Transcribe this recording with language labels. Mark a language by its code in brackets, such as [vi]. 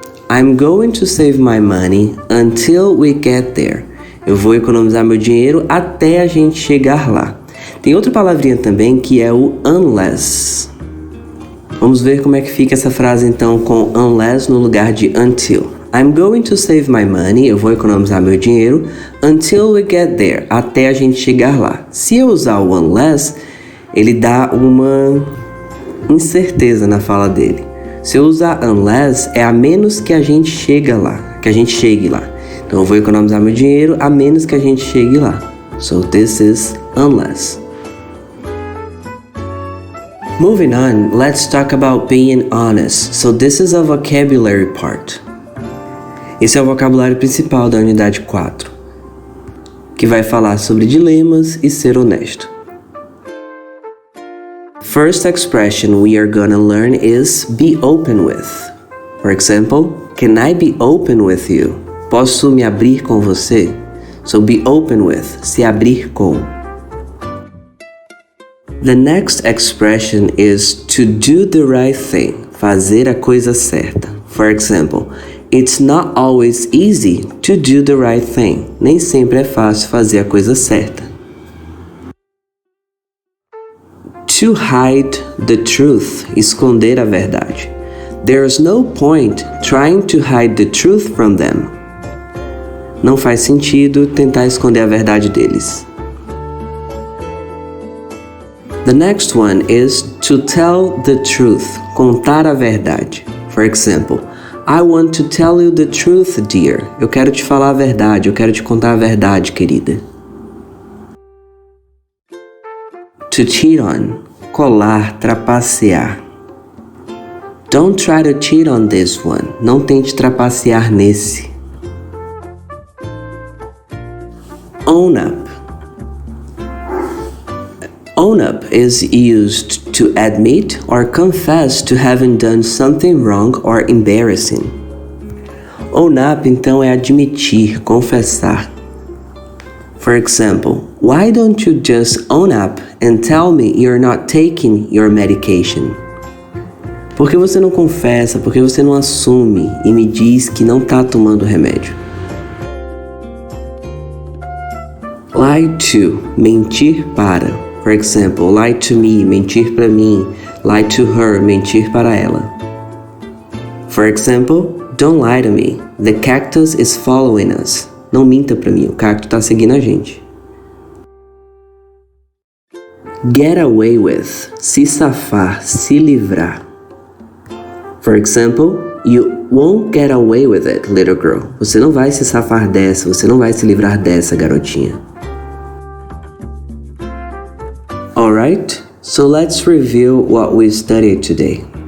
[en] I'm going to save my money until we get there. [pt] Eu vou economizar meu dinheiro até a gente chegar lá. Tem outra palavrinha também que é o unless. Vamos ver como é que fica essa frase então com unless no lugar de until. [en] I'm going to save my money, [pt] eu vou economizar meu dinheiro, [en] until we get there, [pt] até a gente chegar lá. Se eu usar o unless, ele dá uma incerteza na fala dele. Se eu usar unless, é a menos que a gente chegue lá. Então eu vou economizar meu dinheiro a menos que a gente chegue lá. [en] So this is unless. Moving on, let's talk about being honest. So this is a vocabulary part. [pt] Esse é o vocabulário principal da unidade 4, que vai falar sobre dilemas e ser honesto. [en] First expression we are gonna learn is be open with. For example, can I be open with you? [pt] Posso me abrir com você? [en] So be open with, [pt] se abrir com. [en] The next expression is to do the right thing, [pt] fazer a coisa certa. [en] For example, it's not always easy to do the right thing. [pt] Nem sempre é fácil fazer a coisa certa. [en] To hide the truth, [pt] esconder a verdade. [en] There's no point trying to hide the truth from them. [pt] Não faz sentido tentar esconder a verdade deles. [en] The next one is to tell the truth, [pt] contar a verdade. [en] For example, I want to tell you the truth, dear. [pt] Eu quero te falar a verdade, eu quero te contar a verdade, querida. [en] To cheat on, [pt] colar, trapacear. [en] Don't try to cheat on this one. [pt] Não tente trapacear nesse. [en] Own up. Own up is used to admit or confess to having done something wrong or embarrassing. Own up, [pt] então, é admitir, confessar. [en] For example, why don't you just own up and tell me you're not taking your medication? [pt] Por que você não confessa, por que você não assume e me diz que não está tomando remédio? [en] Lie to, [pt] mentir para. [en] For example, lie to me, [pt] mentir para mim. [en] Lie to her, [pt] mentir para ela. [en] For example, don't lie to me. The cactus is following us. [pt] Não minta para mim, o cacto está seguindo a gente. [en] Get away with, [pt] se safar, se livrar. [en] For example, you won't get away with it, little girl. [pt] Você não vai se safar dessa, você não vai se livrar dessa, garotinha. [en] Alright, so let's review what we studied today.